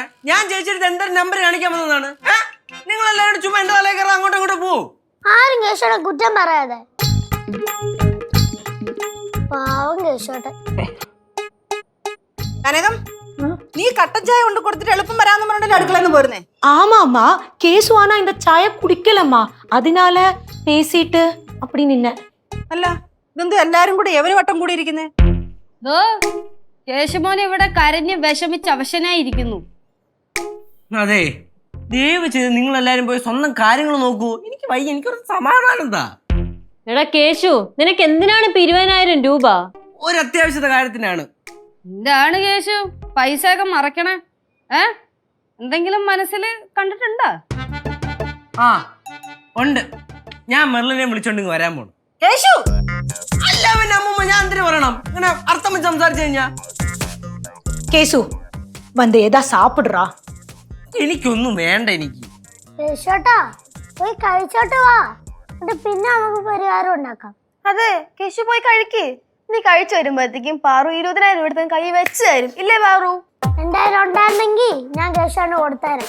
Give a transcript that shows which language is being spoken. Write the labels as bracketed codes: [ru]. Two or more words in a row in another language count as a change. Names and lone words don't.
[ml] ഞാൻ ചേച്ചിയുടെ എന്തൊരു നമ്പർ കാണിക്കാൻ വന്നതാണ്. നിങ്ങൾ എല്ലാവരും ചുമ്മാ എന്റെ തലയിൽ കയറാൻ അങ്ങോട്ടും ഇങ്ങോട്ടും പോവും. ആരും കേശോടൻ കുറ്റം പറയാതെ. പാവം കേശോട്ടൻ. കനകം നീ കട്ടൻ ചായ കൊണ്ട് കൊടുത്തിട്ട് എളുപ്പം വരാന്ന് പറഞ്ഞിട്ട് അടുക്കളന്ന് പോരുന്നേ. [ta] ஆமாம்மா கேசு ஆனா இந்த சாய குடிக்கலம்மா அதனால பேசிட்டு அப்படி நின்ன [ml] അല്ല ഇതെന്ത് എല്ലാരും കൂടി എവര് വട്ടം കൂടി ഇരിക്കുന്നേ? കേശുമോൻ ഇവിടെ കരഞ്ഞ് വിഷമിച്ച് അവശനായിരിക്കുന്നു. അതെ, ദയവ് ചെയ്ത് നിങ്ങൾ എല്ലാരും പോയി സ്വന്തം കാര്യങ്ങൾ നോക്കൂ. എനിക്ക് വയ്യ, എനിക്കൊരു സമാധാനം എന്താ. എടാ കേശു, നിനക്ക് എന്തിനാണ് ഇപ്പൊ 20,000 രൂപ? ഒരു അത്യാവശ്യത്തെ കാര്യത്തിനാണ്. എന്താണ് കേശു പൈസ ഒക്കെ മറക്കണേ? എന്തെങ്കിലും മനസ്സിൽ കണ്ടിട്ടുണ്ടോ? ആ ഉണ്ട്, ഞാൻ മെർലിനെ വിളിച്ചോണ്ട് വരാൻ പോണു. കേശു അല്ല പിന്നെ അമ്മൂമ്മ, ഞാൻ എന്തിനു പറയണം? ഇങ്ങനെ അർത്ഥം വെച്ച് സംസാരിച്ചു കഴിഞ്ഞാ [ta] கேசு வந்து ஏதா சாப்பிடுறா. [ml] എനിക്കൊന്നും വേണ്ട. എനിക്ക് കേശോട്ടാ പോയി കഴിച്ചോട്ട് വാ, എന്നിട്ട് പിന്നെ നമുക്ക് പരിഹാരം ഉണ്ടാക്കാം. അതെ, കേശു പോയി കഴിക്ക്. നീ കഴിച്ചു വരുമ്പോഴത്തേക്കും പാറു 20,000 എടുത്ത് കൈ വെച്ച് തരും. ഇല്ലേ പാറു? എന്തായാലും ഉണ്ടായിരുന്നെങ്കിൽ ഞാൻ കേശോന് കൊടുത്തേരാം.